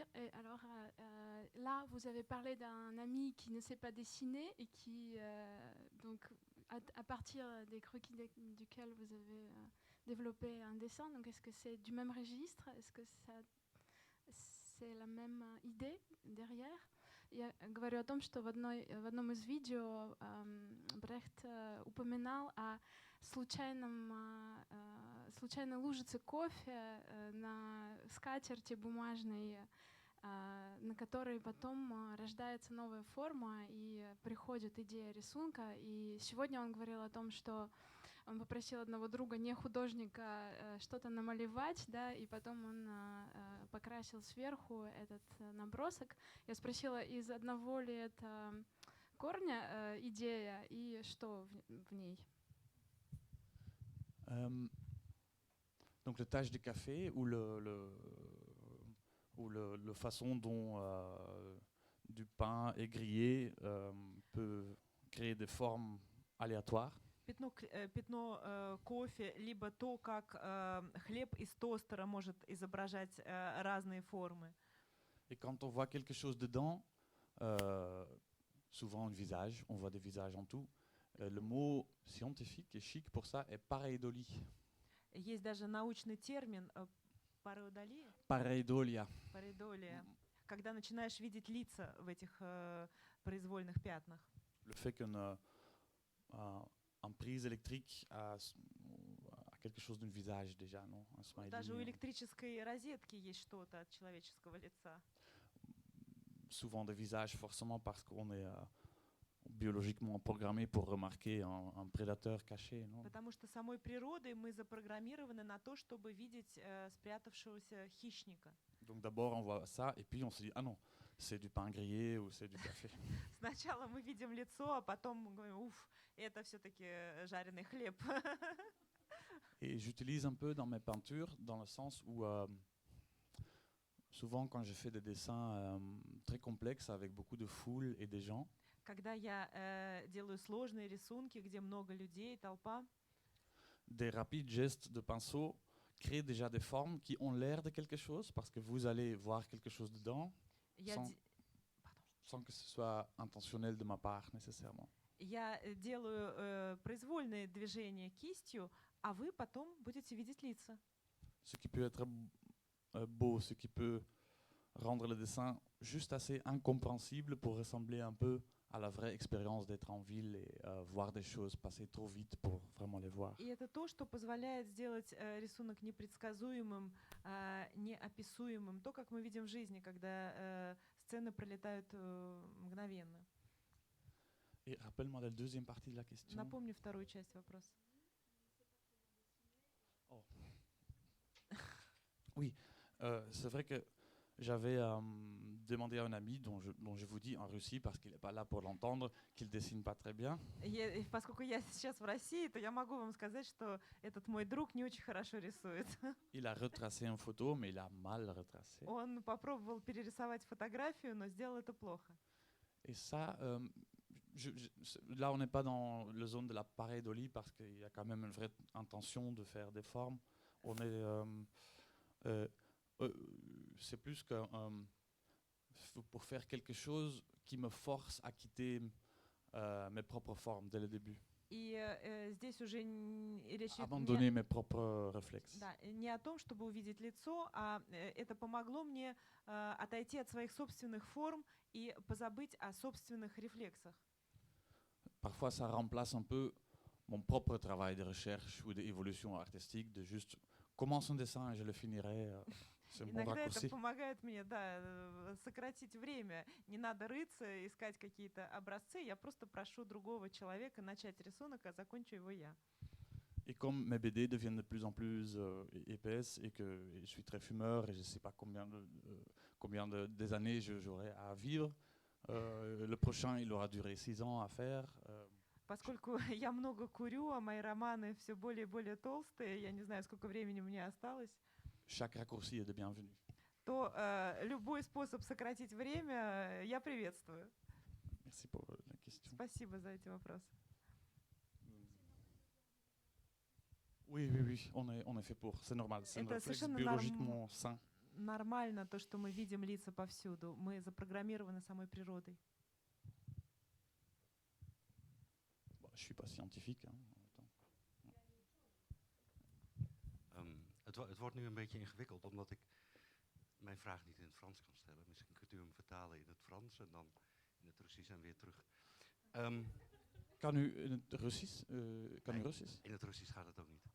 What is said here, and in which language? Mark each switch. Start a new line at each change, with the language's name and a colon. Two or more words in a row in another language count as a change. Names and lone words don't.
French: Et alors là, vous avez parlé d'un ami qui ne sait pas dessiner et qui, donc, à partir des croquis duquel vous avez développé un dessin. Donc, est-ce que c'est du même registre? Est-ce que c'est la même idée derrière?
Russian: Я говорю о том, что в одном из видео Брехт упоминал о случайной лужице кофе на скатерти бумажной, на которой потом рождается новая форма и приходит идея рисунка. И сегодня он говорил о том, что он попросил одного друга, не художника, что-то намалевать, да, и потом он покрасил сверху этот набросок. Я спросила, из одного ли это корня идея и что в ней?
French: Donc le tache de café ou la façon dont du pain est grillé peut créer des formes aléatoires.
Russian: Пятно кофе, либо то, как хлеб из тостера может изображать разные формы.
French: Et quand on voit quelque chose dedans, souvent un visage, on voit des visages en tout, le mot scientifique et chic pour ça est pareidolie.
Russian: Есть даже научный термин пареидолия, Pareidolia. пареидолия, когда начинаешь видеть лица в этих произвольных пятнах.
French: Le fait qu'une prise électrique a quelque chose d'un visage déjà, non? Un smiley.
Russian: Даже у электрической розетки есть что-то от человеческого лица.
French: Souvent des visages forcément parce qu'on est biologiquement programmé pour remarquer un prédateur caché, non?
Russian: Потому что самой природой мы запрограммированы на то, чтобы видеть спрятавшегося хищника.
French: Donc d'abord on voit ça et puis on se dit ah non, c'est du pain grillé ou c'est du café.
Russian: Сначала мы видим лицо, а потом мы говорим, уф, это все-таки жареный хлеб.
French: Et j'utilise un peu dans mes peintures dans le sens où souvent quand je fais des dessins très complexes avec beaucoup de foule et des gens,
Russian: Когда я делаю сложные рисунки, где много людей, толпа,
French: des rapides gestes de pinceau créent déjà des formes qui ont l'air de quelque chose parce que vous allez voir quelque chose dedans
Russian: я,
French: sans, де- Pardon. sans que ce soit intentionnel de ma part nécessairement.
Russian: Я делаю произвольные движения кистью, а вы потом будете видеть лица.
French: Ce qui peut être beau, ce qui peut rendre le dessin juste assez incompréhensible pour ressembler un peu à la vraie expérience d'être en ville et voir des choses passer trop vite pour vraiment les voir.
Russian: И это то, что позволяет сделать рисунок непредсказуемым, неописуемым, то, как мы видим в жизни, когда сцены пролетают мгновенно.
French: Et rappelle-moi la deuxième partie de la question.
Russian: Напомню вторую часть вопроса.
French: C'est vrai que j'avais demandé à un ami dont je vous dis en Russie, parce qu'il n'est pas là pour l'entendre, qu'il dessine pas très bien.
Russian: Поскольку я сейчас в России, то я могу вам сказать, что этот мой друг не очень хорошо рисует.
French: Il a retracé une photo, mais il a mal retracé.
Russian: Он попробовал перерисовать фотографию, но сделал это плохо.
French: Et ça, là, on n'est pas dans la zone de la pareidolie parce qu'il y a quand même une vraie intention de faire des formes. On est, c'est plus que pour faire quelque chose qui me force à quitter mes propres formes dès le début.
Russian: И здесь уже речь идет
French: Abandonner mes propres réflexes.
Russian: да, не о том, чтобы увидеть лицо, а это помогло мне отойти от своих собственных форм и позабыть о собственных рефлексах.
French: Parfois, ça remplace un peu mon propre travail de recherche ou d'évolution artistique, de juste commence un dessin et je le finirai. C'est un bon
Russian: Иногда это
French: raccourci.
Russian: помогает мне, да, сократить время. Не надо рыться, искать какие-то образцы. Я просто прошу другого человека начать рисунок, а закончу его я.
French: Et comme mes BD deviennent de plus en plus épaisses et que je suis très fumeur et je ne sais pas combien des années j'aurai à vivre, le prochain il aura duré 6 ans à faire.
Russian: Поскольку я много курю, а мои романы все более и более толстые, я не знаю, сколько времени мне осталось,
French: Chaque raccourci est de bienvenu.
Russian: то любой способ сократить время я приветствую.
French: Merci pour la question.
Russian: Спасибо за эти вопросы.
French: Oui, on est fait pour, c'est normal, c'est un
Russian: Это
French: réflexe
Russian: совершенно
French: biologiquement sain.
Russian: Нормально то, что мы видим лица повсюду. Мы запрограммированы самой природой.
French: Bon, je ne suis pas scientifique. Hein, en même temps.
Dutch: Het wordt nu een beetje ingewikkeld, omdat ik mijn vraag niet in het Frans kan stellen. Misschien kunt u hem vertalen in het Frans en dan in het Russisch en weer terug. Kan u in het Russisch? Kan u Nee. Russisch? In het Russisch gaat het ook niet.